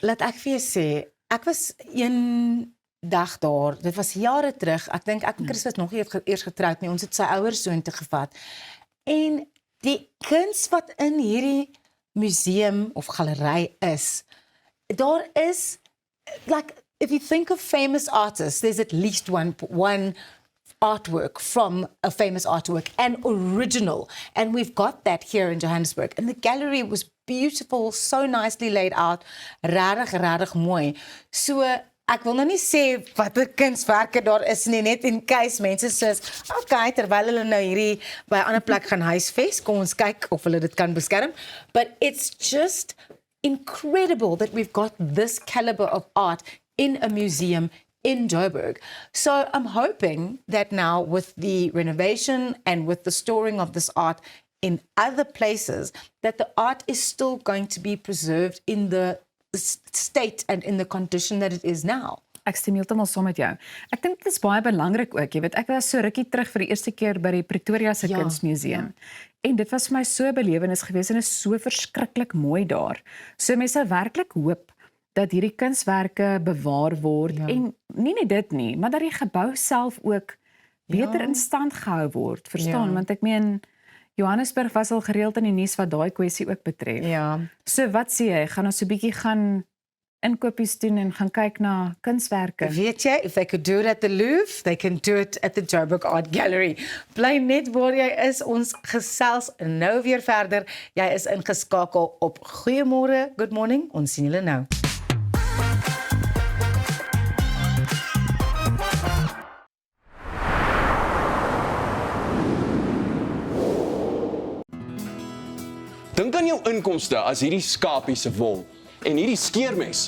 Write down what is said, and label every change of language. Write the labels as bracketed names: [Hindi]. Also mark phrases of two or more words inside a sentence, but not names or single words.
[Afrikaans] Laat ek vir jou sê, ek was een dag daar, dit was jare terug, ek dink ek en Chris was nog eers getroud nie, ons het sy ouers soontoe gevat, en die kuns wat in hierdie museum of galery is, daar is, [English] like, if you think of famous artists, there's at least one artwork from a famous artwork, and original, and we've got that here in Johannesburg, and the gallery was beautiful, so nicely laid out, [Afrikaans] rarig mooi. So, ek wil nou nie sê wat die kunswerke daar is nie, net [English] in case [Afrikaans] mense sê, okay, terwyl hulle nou hierdie by 'n ander plek gaan huisves, kom ons kyk of hulle dit kan beskerm, [English] but it's just incredible that we've got this caliber of art in a museum in Joburg. So I'm hoping that now with the renovation and with the storing of this art in other places, that the art is still going to be preserved in the state and in the condition that it is now. [Afrikaans] Ek stem heeltemal saam met jou. Ek dink dit is baie belangrik ook, jy weet, ek was so rukkie terug vir die eerste keer by die Pretoria se Kunsmuseum. En dit was vir my so 'n belewenis gewees en is so verskriklik mooi daar. So mense sou werklik hoop dat hierdie kunswerke bewaar word en nie net dit nie, maar dat die gebou self ook beter in stand gehou word, verstaan? Want ek meen Johannesburg was al gereeld in die nuus wat daai kwessie ook betref. Ja. So wat sê jy, gaan ons so 'n bietjie gaan inkopies doen en gaan kyk na kunswerke? Weet jy, [English] if they could do it at the Louvre, they can do it at the Joburg Art Gallery. [Afrikaans] Bly net waar jy is, ons gesels nou weer verder. Jy is ingeskakel op Goeiemôre, [English] good morning, [Afrikaans] ons sien julle nou. Dink aan jou inkomste as hierdie skapie se wol en hierdie skeermes.